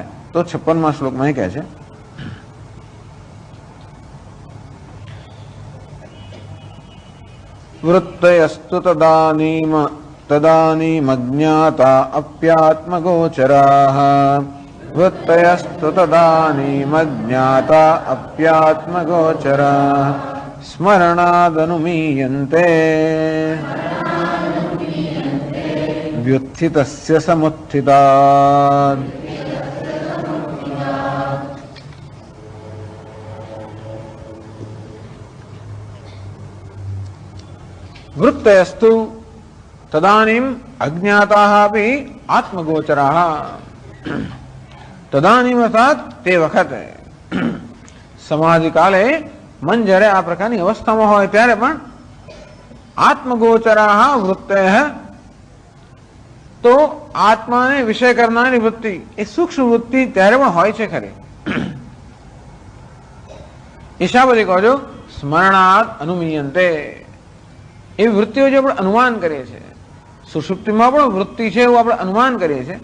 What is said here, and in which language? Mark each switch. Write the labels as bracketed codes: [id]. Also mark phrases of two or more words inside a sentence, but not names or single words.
[gu] તો 56મા શ્લોકમાં એ કહે છે [sa] વૃત્તયસ્તુ તદાનીમજ્ઞાતા અપ્યાત્મગોચરાઃ. વૃત્તયસ્તુ તદાનીમજ્ઞાતા અપ્યાત્મગોચરાઃ સ્મરણાદનુમીયન્તે व्युत्थितस्य समुत्थितात्। वृत्तयस्तु तदानीम् अज्ञाताः अपि आत्मगोचराः। [gu] તદાનીમ અર્થાત તે વખતે સમાધિ કાળે મન जયારે આ પ્રકારની અવસ્થામાં હોય ત્યારે પણ [sa] આત્મગોચરાः વૃત્તયઃ, [gu] તો આત્માને વિષય કરનારી વૃત્તિ એ સૂક્ષ્મ વૃત્તિ ત્યારે પણ હોય છે ખરી. ઈશાબદી કહો છો [sa] સ્મરણાદ અનુમીયંતે, [gu] એવી વૃત્તિઓ જે આપણે અનુમાન કરીએ છીએ, સુષુપ્તિમાં પણ વૃત્તિ છે એવું આપણે અનુમાન કરીએ છીએ.